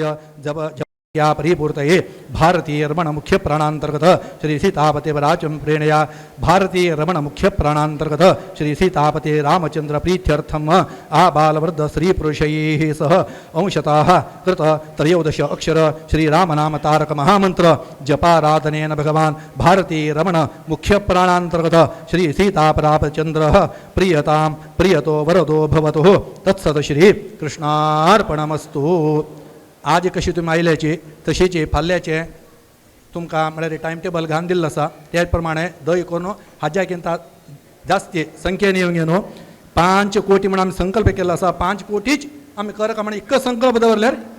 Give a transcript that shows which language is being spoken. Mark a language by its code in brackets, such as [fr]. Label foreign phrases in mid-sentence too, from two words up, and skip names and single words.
[sa] जप या परिपूर्तये भारतीय रमण मुख्य प्राणांतर्गत श्री सीतापते वराचम प्रेणया भारतीय रमण मुख्य प्राणांतर्गत श्री सीतापते रामचंद्र प्रीत्यर्थम आ बालवृद्ध स्त्री पुरुषैः सह अंशतः कृत त्रयोदश अक्षर श्रीरामनाम तारक महामंत्र जपाराधनेन भगवान भारतीय रमण मुख्य प्राणांतर्गत श्री सीतापरापचंद्र प्रियतां प्रियतो वरदो भवतु तत्सद श्री कृष्णार्पणमस्तु. [kok] आज कशी तुम्ही आयल्याची तशीची फाल्ल्याचे तुमकां म्हळ्यार [en] time table [kok] घालून दिल्लो आसा त्या प्रमाणे दय करून हाज्याकिंत जास्ती संख्येन येवंक न्हू 5 कोटी म्हणून आमी संकल्प केल्लो आसा 5 कोटीच आमी करक म्हणून इतको संकल्प दवरल्यार